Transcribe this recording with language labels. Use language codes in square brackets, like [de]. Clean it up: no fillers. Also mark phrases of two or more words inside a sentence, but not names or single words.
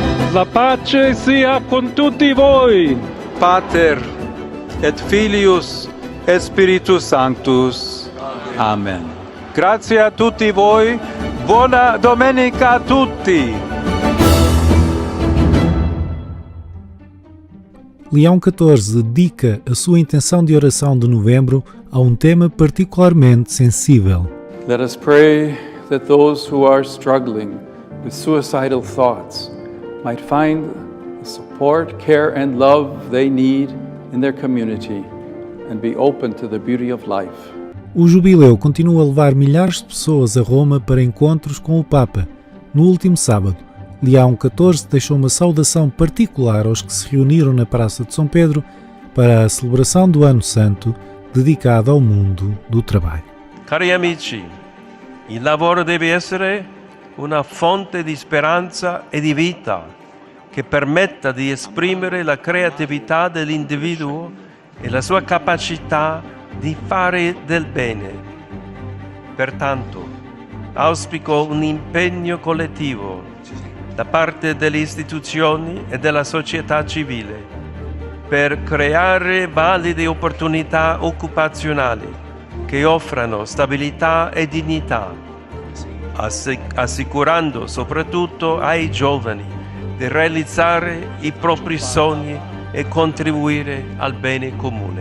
[it] La pace sia con tutti voi. [la] Pater et Filius et Spiritus Sanctus. [it] Amen. Grazie a tutti voi. Buona domenica a tutti. [pt] Leão XIV dedica a sua intenção de oração de novembro a um tema particularmente sensível. [en] Let us pray that those who are struggling with suicidal thoughts might find the support, care and love they need in their community and be open to the beauty of life. [pt] O jubileu continua a levar milhares de pessoas a Roma para encontros com o Papa. No último sábado, Leão XIV deixou uma saudação particular aos que se reuniram na Praça de São Pedro para a celebração do Ano Santo dedicado ao mundo do trabalho. [it] Cari amici, il lavoro deve essere una fonte di speranza e di vita che permetta di esprimere la creatività dell'individuo e la sua capacità di fare del bene. Pertanto, auspico un impegno collettivo da parte delle istituzioni e della società civile per creare valide opportunità occupazionali che offrano stabilità e dignità, assicurando soprattutto ai giovani di realizzare i propri sogni e contribuire al bene comune.